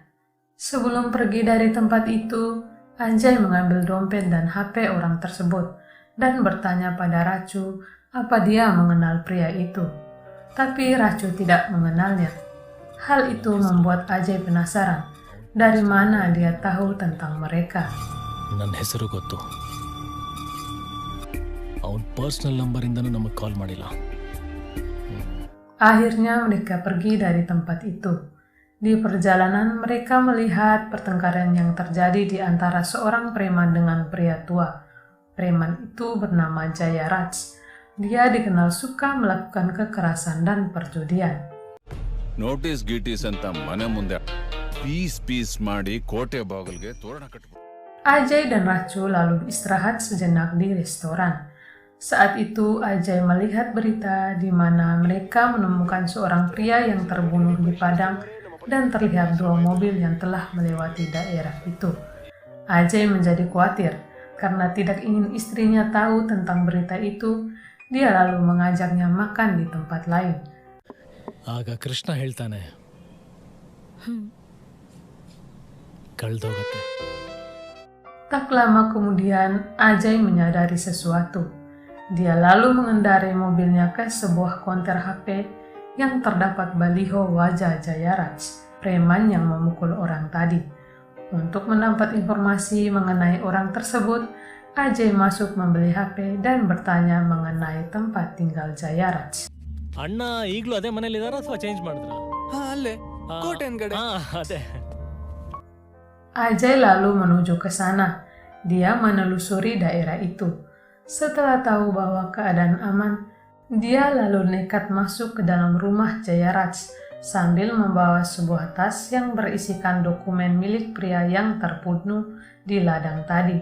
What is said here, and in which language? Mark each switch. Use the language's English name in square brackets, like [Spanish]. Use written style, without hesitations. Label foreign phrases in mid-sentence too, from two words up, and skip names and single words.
[Indonesian] Sebelum pergi dari tempat itu, Ajay mengambil dompet dan HP orang tersebut dan bertanya pada Racu apa dia mengenal pria itu. Tapi Racu tidak mengenalnya. Hal itu membuat Ajay penasaran dari mana dia tahu tentang mereka. [Kannada] ನನ್ನ ಹೆಸರು ಗೊತ್ತು. ಅವನ ಪರ್ಸನಲ್ ನಂಬರಿಂದನೂ ನಮಗೆ ಕಾಲ್ ಮಾಡಿಲ್ಲ. [Indonesian] Akhirnya mereka pergi dari tempat itu. Di perjalanan mereka melihat pertengkaran yang terjadi di antara seorang preman dengan pria tua. Preman itu bernama Jaya Raj. Dia dikenal suka melakukan kekerasan dan perjudian. [Kannada] ನೋಟಿಸ್ ಗೀಟೀಸ್ ಅಂತ ಮನೆ ಮುಂದೆ ಪೀಸ್ ಮಾಡಿ ಕೋಟೆ ಬಾಗಿಲಿಗೆ ತೋರಣ ಕಟ್ಬಿಟ್ಟು. [Indonesian] Ajay dan Racu lalu istirahat sejenak di restoran. Saat itu Ajay melihat berita di mana mereka menemukan seorang pria yang terbunuh di Padang dan terlihat 2 mobil yang telah melewati daerah itu. Ajay menjadi khawatir karena tidak ingin istrinya tahu tentang berita itu. Dia lalu mengajaknya makan di tempat lain. [Kannada] ಆಗ ಕೃಷ್ಣ ಹೇಳ್ತಾನೆ ಕಳ್ದೋಗತ್ತೆ. [Indonesian] Tak lama kemudian, Ajay menyadari sesuatu. Dia lalu mengendarai mobilnya ke sebuah konter HP yang terdapat baliho wajah Jayaraj, preman yang memukul orang tadi. Untuk mendapat informasi mengenai orang tersebut, Ajay masuk membeli HP dan bertanya mengenai tempat tinggal Jayaraj. [Kannada] ಅಣ್ಣ ಈಗಲೂ ಅದೇ ಮನೇಲಿ ಇದಾರ ಅಥವಾ ಚೇಂಜ್ ಮಾಡಿದ್ರ? ಅಲ್ಲೇ ಕೋಟೆ ಹಿಂದ್ಗಡೆ. ಅದೇ. [Indonesian] Ajay lalu menuju ke sana. Dia menelusuri daerah itu. Setelah tahu bahwa keadaan aman, dia lalu nekat masuk ke dalam rumah Jayaraj sambil membawa sebuah tas yang berisikan dokumen milik pria yang terbunuh di ladang tadi.